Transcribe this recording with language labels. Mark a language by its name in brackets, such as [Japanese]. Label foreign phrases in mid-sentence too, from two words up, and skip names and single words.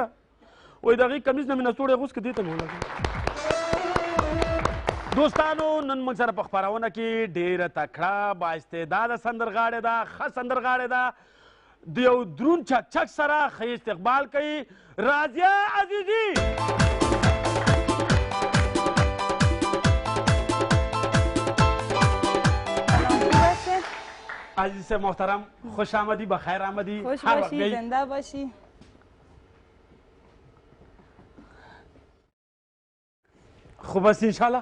[Pashto] وایي د هغې کمیس نه مې نستوړی غوڅ که دې ته مې ولګوي. دوستانو نن موږ سره په خپرونه کې ډېره تکړه بااستعداده سندرغاړې ده ښه سندرغاړې ده د یو دروند چکچک سره ښه استقبال کوي راضیه عزیزي. [Persian] عزیز محترم خوش آمدی بخیر آمدی. خوش باشی زنده باشی. خوب است انشالله.